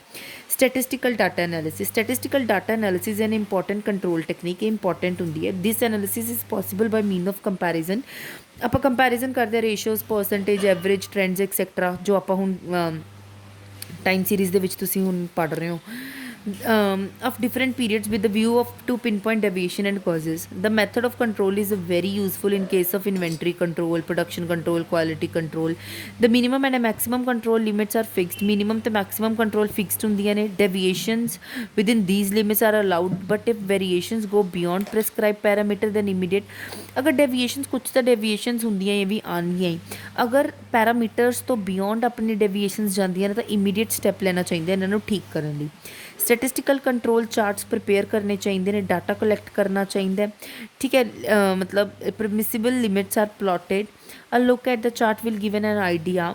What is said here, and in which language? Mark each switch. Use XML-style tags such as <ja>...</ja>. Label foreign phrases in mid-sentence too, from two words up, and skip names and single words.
<en>Statistical data analysis. Statistical data analysis an important control technique,</en> <pa>ਇਹ ਇੰਪੋਰਟੈਂਟ ਹੁੰਦੀ ਹੈ।</pa> <en>This analysis is possible by mean of comparison.</en> <pa>ਆਪਾਂ ਕੰਪੈਰੀਜ਼ਨ ਕਰਦੇ ਹਾਂ</pa> <en>ratios, percentage, average, trends etcetera,</en> <pa>ਜੋ ਆਪਾਂ ਹੁਣ</pa> <en>time series</en> <pa>ਦੇ ਵਿੱਚ ਤੁਸੀਂ ਹੁਣ ਪੜ੍ਹ ਰਹੇ ਹੋ,</pa> <en>of different periods with the view of to pinpoint deviation and causes। The method of control is very useful in case of inventory control, production control, quality control। The minimum and maximum control limits are fixed। Minimum to maximum control fixed</en> <pa>ਹੁੰਦੀਆਂ ਨੇ।</pa> <en>Deviations within these limits are allowed, but if variations go beyond prescribed parameter then immediate।</en> <pa>ਅਗਰ deviations ਕੁਛ ਤਾਂ deviations ਹੁੰਦੀਆਂ ਇਹ ਵੀ ਆਉਣਗੀਆਂ ਹੀ, ਅਗਰ ਪੈਰਾਮੀਟਰਸ ਤੋਂ ਬਿਯੋਂਡ ਆਪਣੀ deviations ਜਾਂਦੀਆਂ ਨੇ ਤਾਂ</pa> <en>immediate step</en> <pa>ਲੈਣਾ ਚਾਹੀਦਾ ਇਹਨਾਂ ਨੂੰ ਠੀਕ ਕਰਨ ਲਈ।</pa> <en>statistical control charts prepare</en> <pa>ਕਰਨੇ ਚਾਹੀਦੇ ਨੇ,</pa> <en>data collect</en> <pa>ਕਰਨਾ ਚਾਹੀਦਾ ਹੈ, ਠੀਕ ਹੈ।</pa> <en>ਮਤਲਬ Permissible limits are plotted. A look at the chart will given an idea.</en>